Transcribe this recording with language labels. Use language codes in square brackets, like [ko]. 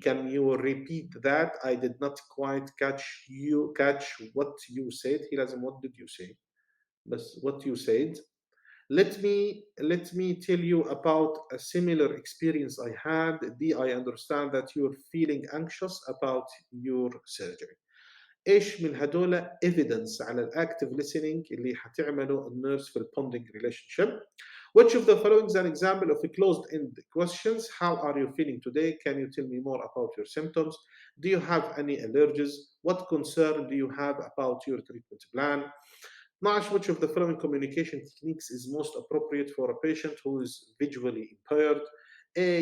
[en] Can you repeat that? I did not quite catch what you said. He [ar] لازم [en] what did you say? [ar] بس [en] what you said. Let me tell you about a similar experience I had. I understand that you're feeling anxious about your surgery. [ar] ايش من هدول evidence على الاكتف listening اللي حتعمله النيرس في البوندنج relationship. [en] Which of the following is an example of a closed-end questions? How are you feeling today? Can you tell me more about your symptoms? Do you have any allergies? What concern do you have about your treatment plan? 12. Which of the following communication techniques is most appropriate for a patient who is visually impaired? A.